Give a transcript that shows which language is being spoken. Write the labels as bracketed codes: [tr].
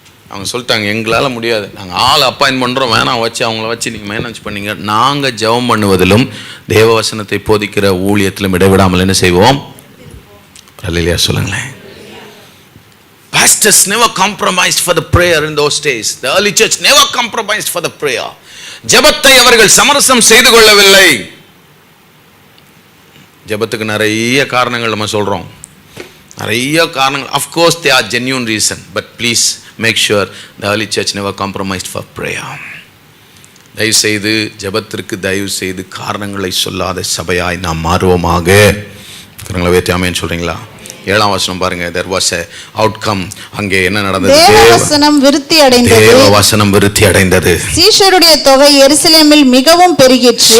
[ta] அவங்க சொல்லிட்டாங்க, எங்களால் முடியாது, நாங்கள் ஆள் அப்பாயின்ட் பண்ணுறோம், வேணாம் வச்சு அவங்கள வச்சு நீங்கள் மேனேஜ் பண்ணிங்க. நாங்கள் ஜெபம் பண்ணுவதிலும் தேவ வசனத்தை போதிக்கிற ஊழியத்திலும் இடைவிடாமல் என்ன செய்வோம்? அல்லேலூயா சொல்லுங்களேன். [en] Pastors never compromised for the prayer in those days. The early church never compromised for the prayer. [ta] ஜெபத்தை அவர்கள் சமரசம் செய்து கொள்ளவில்லை. ஜெபத்துக்கு நிறைய காரணங்கள் நம்ம சொல்கிறோம், நிறைய காரணங்கள். [en] Of course they are genuine reason, but please make sure the early church never compromised for prayer. [ta] தயவு செய்து ஜெபத்திற்கு தயவு செய்து காரணங்களை சொல்லாத சபையாய் நாம் மாறுவோமாக. கரங்களை உயர்த்தி ஆமென் சொல்றீங்களா? 7ஆம் வசனம் பாருங்க. [en] there was a outcome. [ta] அங்கே என்ன நடந்தது? தேவ வசனம் விருத்தி அடைந்தது. தேவ வசனம் விருத்தி அடைந்தது. சீஷருடைய தொகை எருசலேமில் மிகவும் பெருகிற்று.